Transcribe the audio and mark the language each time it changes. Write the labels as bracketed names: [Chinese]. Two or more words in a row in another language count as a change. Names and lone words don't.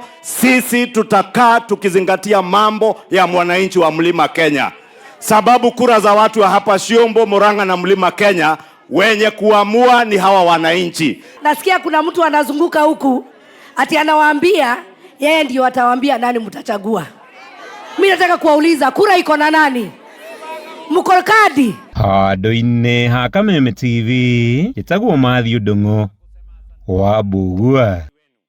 [Swahili] Sisi tutakaa tukizingatia mambo ya mwananchi wa Mlima Kenya, sababu kura za watu wa hapa Ciũmbu, Murang'a na Mlima Kenya wenye kuamua ni hawa wananchi. Nasikia kuna mtu anazunguka huku ati anawaambia yeye ndio atawaambia nani mtachagua. Mimi nataka kuwauliza, kura iko na nani? Mkolokadi [Kikuyu] Handũ-inĩ ha Kameme TV, gĩtagwo Matthew Ndung'u wa Mbugua.